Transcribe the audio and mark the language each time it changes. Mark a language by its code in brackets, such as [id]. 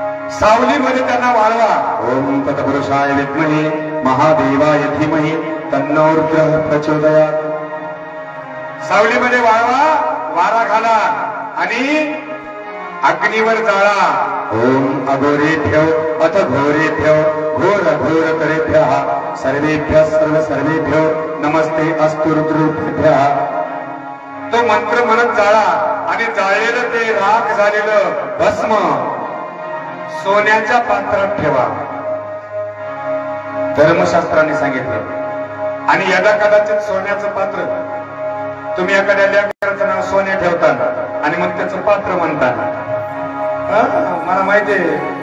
[mr] सावलीमध्ये त्यांना वाळवा. [sa] ओम तत्पुरुषाय विद्महे महादेवाय धीमहि तन्नो रुद्रः प्रचोदयात्. [mr] सावलीमध्ये वाळवा, वारा घाला आणि अग्नीवर जाळा. [sa] ओम अघोरेभ्यो अथ घोरेभ्यो घोर घोरतरेभ्यः सर्वेभ्यः सर्वेभ्यो नमस्ते अस्तु रुद्रेभ्यः. [mr] तो मंत्र म्हणत जाळा आणि जाळलेलं ते राख झालेलं भस्म सोन्याच्या पात्रात ठेवा. धर्मशास्त्राने सांगितलं. आणि यदा कदाचित सोन्याचं पात्र तुम्ही एखाद्या लेकराचं नाव सोन्या ठेवता आणि मग त्याचं पात्र म्हणता. मला माहितीये